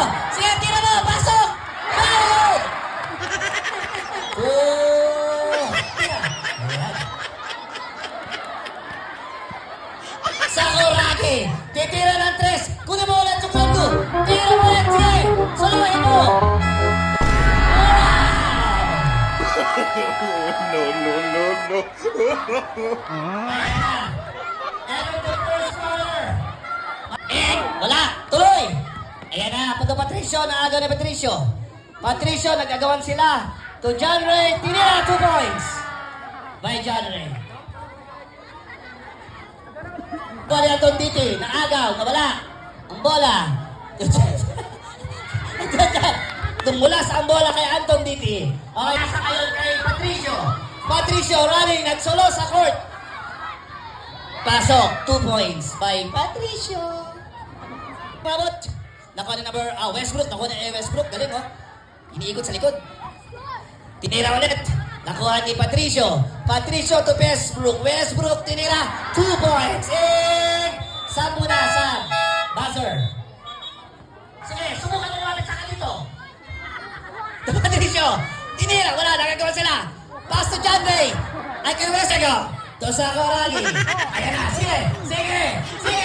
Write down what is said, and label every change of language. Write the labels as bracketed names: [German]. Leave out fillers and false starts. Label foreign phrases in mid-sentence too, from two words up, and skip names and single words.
[Filipino] Sige, tira mo! Pasok! Balog! Oh! Tira! Ayan. Sakuragi! Titira ng 3! Kunin mo ulit yung fondo! Tira mo ulit! Sige! Suluhin mo! [English] Enter the first corner! [Filipino] Wala! Tuloy! Ayan na! Punto Patricio! Naaga ni Patricio! Patricio! Nagagawan sila! To John Ray! Tinira! 2 points! [English] By John Ray! [Filipino] Bola ni Anton Titi, naagaw, nawala. Ang bola. Tumula sa ang bola kay Anton Titi. Okay, nasa kayo kay Patricio. Patricio running, nagsolo sa court. Pasok, 2 points by Patricio. Pabot. Nakuha na number, Westbrook. Nakuha na Westbrook. Galing, oh. Iniikot sa likod. Tinira ulit. Nakuha ni Patricio. Patricio to Westbrook. Westbrook tinira. 2 points. And Sam muna, Sam. Buzzer. Sige, subukan na naman sa dito. To Patricio. Tinira. Wala, nagagawa sila. [English] Pass to [Filipino] John Ray. Ay kay Westbrook. To sa Corali. Ayan na. Sige. Sige. Sige.